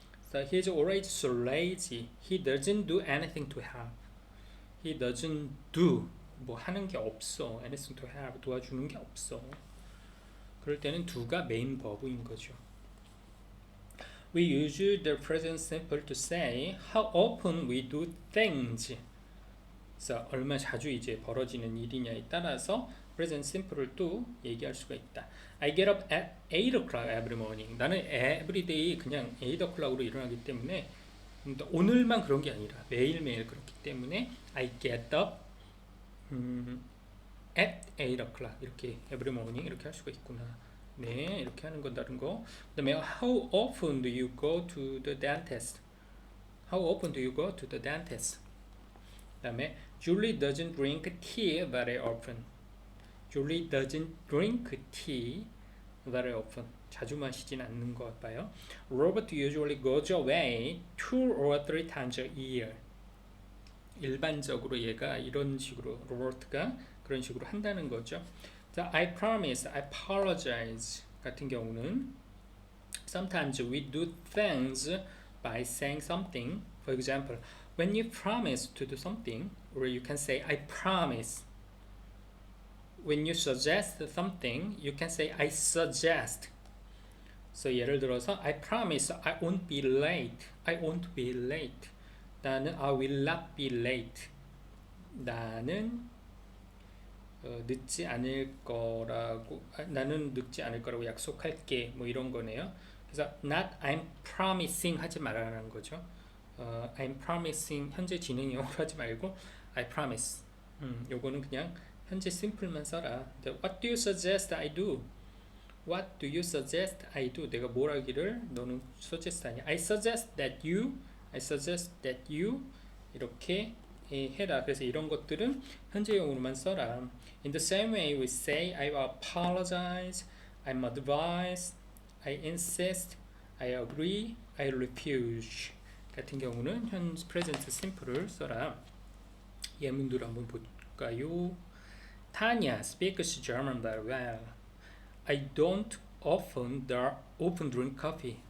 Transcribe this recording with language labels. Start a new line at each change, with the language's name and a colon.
English: So he's always so lazy. He doesn't do anything to help. He doesn't do
Korean: 뭐 하는 게 없어.
English: anything to help
Korean: 도와주는 게 없어. 그럴 때는 do가 메인 버브인 거죠.
English: We use the present simple to say how often we do things.
Korean: 그래서 얼마나 자주 이제 벌어지는 일이냐에 따라서 present simple을 또 얘기할 수가 있다.
English: I get up at 8 o'clock every morning.
Korean: 나는 every day 그냥 8 o'clock으로 일어나기 때문에 오늘만 그런 게 아니라 매일매일 그렇기 때문에
English: I get up at 8 o'clock
Korean: 이렇게 every morning 이렇게 할 수가 있구나. 네, 이렇게 하는 건 다른 거. 그다음에
English: how often do you go to the dentist? How often do you go to the dentist?
Korean: 그다음에
English: Julie doesn't drink tea very often. Julie doesn't drink tea very often.
Korean: 자주 마시진 않는 것 같아요.
English: Robert usually goes away 2 or 3 times a year.
Korean: 일반적으로 얘가 이런 식으로 로버트가 그런 식으로 한다는 거죠.
English: 자, I promise, I apologize
Korean: 같은 경우는
English: sometimes we do things by saying something. For example, when you promise to do something, or you can say I promise. When you suggest something, you can say I suggest. So
Korean: 예를 들어서
English: I promise I won't be late. I won't be late.
Korean: 나는
English: I will not be late.
Korean: 나는 늦지 않을 거라고 나는 늦지 않을 거라고 약속할게. 뭐 이런 거네요. 그래서 not
English: I'm promising
Korean: 하지 말라는 거죠.
English: I'm promising
Korean: 현재 진행형으로 하지 말고
English: I promise.
Korean: 요거는 그냥 현재 심플만 써라.
English: What do you suggest I do? What do you suggest I do?
Korean: 내가 뭘 하기를 너는 suggest 하냐?
English: I suggest that you
Korean: 이렇게 해라. 그래서 이런 것들은 현재형으로만 써라.
English: In the same way we say I apologize, I'm advise, I insist, I agree, I refuse
Korean: 같은 경우는 현
English: present simple을 써라.
Korean: 예문들 한번 볼까요?
English: Tanya speaks German very well. I don't often drink coffee.